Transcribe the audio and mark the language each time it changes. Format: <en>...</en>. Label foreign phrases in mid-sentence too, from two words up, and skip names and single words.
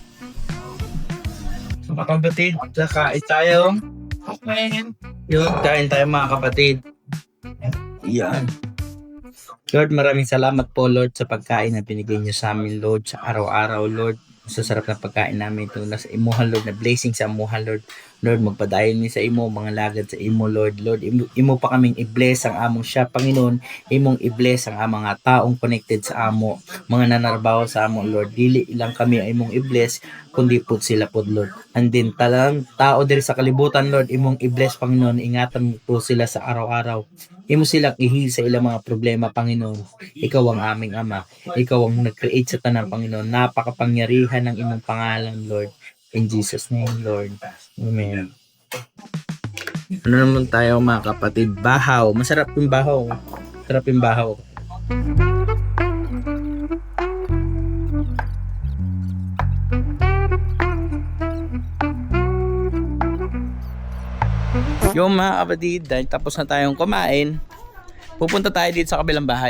<tl>Mga kapatid, kain tayo. Okay. Yun, kain tayo mga kapatid. Yan. Lord, maraming salamat po Lord sa pagkain na binigay niyo sa amin Lord sa araw-araw Lord. Sa sarap na pagkain namin ito.</tl> <ceb>Nasa imuhan Lord, na blessing sa imuhan Lord. Lord, magpadayon mi sa imo, mga lagad sa imo, Lord. Lord, imo pa kaming i-bless ang among siya, Panginoon. Imong i-bless ang mga taong connected sa amo, mga nanarbaho sa amo, Lord. Dili lang kami ay imong i-bless,</ceb> <tl>kundi po sila po, Lord.</tl> <en>And then,</en> <ceb>talang tao diri sa kalibutan, Lord, imong i-bless, Panginoon.</ceb> <tl>Ingatan mo po sila sa araw-araw.</tl> <ceb>Imo silang ihil sa ilang mga problema, Panginoon.</ceb> <tl>Ikaw ang aming Ama.</tl> <ceb>Ikaw ang nag-create sa tanan, Panginoon.</ceb> <tl>Napakapangyarihan ng</tl> <ceb>imong pangalan, Lord.</ceb> <en>In Jesus' name, Lord. Amen.</en> <tl>Ano naman tayo mga kapatid? Bahaw. Masarap yung bahaw. Masarap yung bahaw. Yung mga kapatid, dahil tapos na tayong kumain, pupunta tayo dito sa kabilang bahay.</tl>